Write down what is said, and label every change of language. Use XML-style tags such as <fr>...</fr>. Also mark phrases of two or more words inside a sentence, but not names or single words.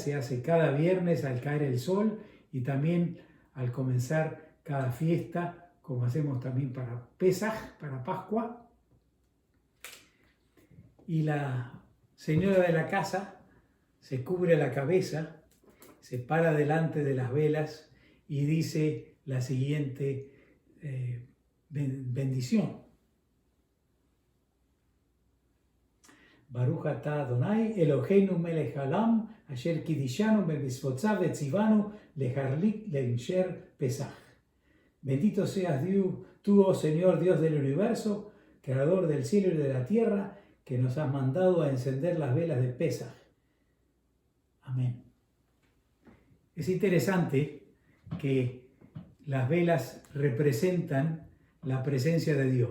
<es>Se hace cada viernes al caer el sol y también al comenzar cada fiesta, como hacemos también para Pesaj, para Pascua. Y la señora de la casa se cubre la cabeza, se para delante de las velas y dice la siguiente bendición.</es> <he>ברוך אתה יי אלהינו מלך העולם אשר קדשנו במצותיו וצונו להדליק נר של פסח.</he> <es>Bendito seas tú, oh Señor, Dios del universo, creador del cielo y de la tierra, que nos has mandado a encender las velas de Pesaj. Amén. Es interesante que las velas representan la presencia de Dios.</es>